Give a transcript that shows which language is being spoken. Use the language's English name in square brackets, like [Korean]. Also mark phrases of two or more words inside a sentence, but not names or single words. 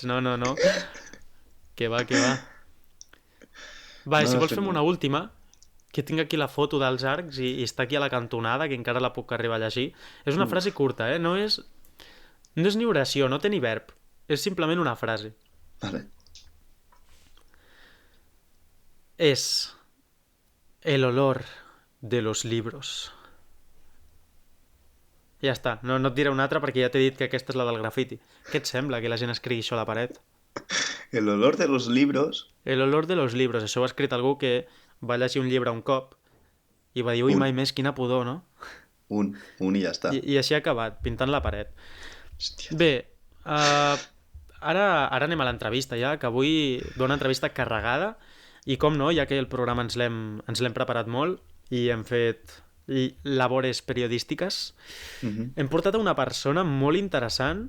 [Catalan] No. Que va. Va, i No si l'has vols fet fem bé. una última, que tinc aquí la foto dels arcs i està aquí a la cantonada, que encara la puc arribar a llegir. És una frase curta, eh? No és ni oració, no té ni verb. És simplement una frase. Vale. [Spanish] Es el olor de los libros. [Catalan] Ja està, no et diré una altra perquè ja t'he dit que aquesta és la del grafiti. Què et sembla que la gent escrigui això a la paret? [Spanish] El olor de los libros... El olor de los libros. [Catalan] Això ho ha escrit algú que va llegir un llibre un cop i va dir, ui, Un, mai més, quina pudor, no? un i ja està. I així ha acabat, pintant la paret. Hòstia. Bé, ara anem a l'entrevista ja, que avui ve una entrevista carregada i com no, ja que el programa ens l'hem preparat molt i hem fet labores periodístiques, hem portat a una persona molt interessant